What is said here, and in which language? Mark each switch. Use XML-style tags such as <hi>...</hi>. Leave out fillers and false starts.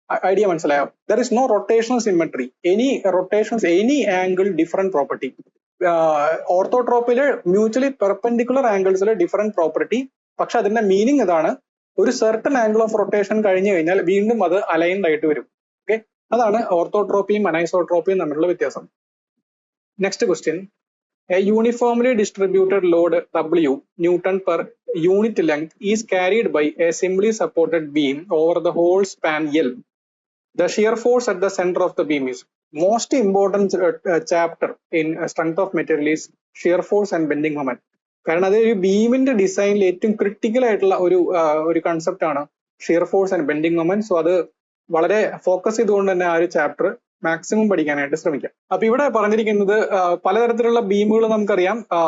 <ml>Idea മനസ്സിലായോ?</ml> <en>There is no rotational symmetry, any rotations, any angle, different property.</en> <ml>ഓർത്തോട്രോപ്പില് mutually perpendicular ആംഗിൾസിൽ different property, പക്ഷെ അതിന്റെ meaning ഇതാണ്, ഒരു certain angle of rotation കഴിഞ്ഞു കഴിഞ്ഞാൽ വീണ്ടും അത് അലൈൻഡ് ആയിട്ട് വരും. ഓക്കെ, അതാണ് ഓർത്തോട്രോപ്പിയും അനൈസോട്രോപ്പിയും തമ്മിലുള്ള വ്യത്യാസം.</ml> <en>Next question, a uniformly distributed load W Newton per unit length is carried by a simply supported beam over the whole span L. The shear force at the center of the beam is most important chapter in strength of material is shear force and bending moment.</en> <ml>കാരണം അത് ഒരു ബീമിന്റെ ഡിസൈനിൽ ഏറ്റവും critical ആയിട്ടുള്ള ഒരു concept ആണ് shear force and bending moment. So അത് വളരെ ഫോക്കസ് ചെയ്തുകൊണ്ട് തന്നെ ആ ഒരു ചാപ്റ്റർ മാക്സിമം പഠിക്കാനായിട്ട് ശ്രമിക്കാം. അപ്പൊ ഇവിടെ പറഞ്ഞിരിക്കുന്നത് പലതരത്തിലുള്ള ബീമുകൾ നമുക്കറിയാം.</ml>